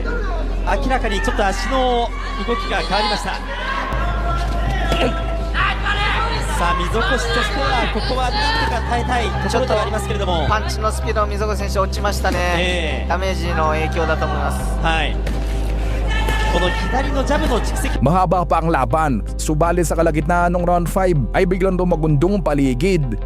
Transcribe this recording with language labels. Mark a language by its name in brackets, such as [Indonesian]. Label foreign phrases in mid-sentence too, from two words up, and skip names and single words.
[Japanese] 明らかにちょっと足の動きが変わりました。さあ溝越としてはここはなんとか耐えたいところではありますけれども、パンチのスピード溝越選手落ちましたね。ダメージの影響だと思います。この左のジャブの蓄積。 [Filipino] Mahaba pa ang laban, subalit sa kalagitnaan ng round 5 ay biglang dumagundong ang paligid.